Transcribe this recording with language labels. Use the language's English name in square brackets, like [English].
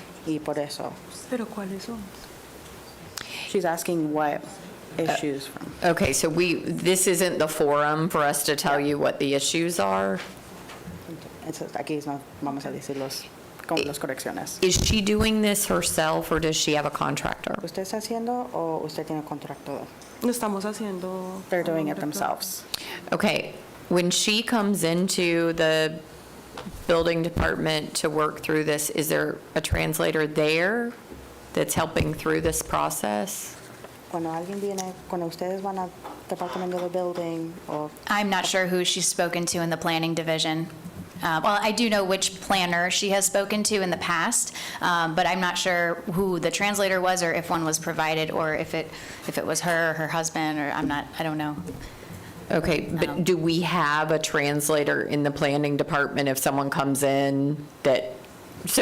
[Spanish] Y por eso, ¿Pero cuáles son? [English] she's asking what issues from. okay, so this isn't the forum for us to tell you what the issues are. [Spanish] Entonces, aquí no vamos a decir con las correcciones. [English] Is she doing this herself, or does she have a contractor? [Spanish] ¿Usted está haciendo o usted tiene contrato? Lo estamos haciendo. [English] They're doing it [Spanish] con [English] themselves. Okay, when she comes into the building department to work through this, is there a translator there that's helping through this process? [Spanish] Cuando alguien viene, cuando ustedes van al departamento de building o [English] I'm not sure who she's spoken to in the planning division. Well, I do know which planner she has spoken to in the past, but I'm not sure who the translator was or if one was provided or if it was her, her husband, or I don't know. Okay, but do we have a translator in the planning department if someone comes in that, so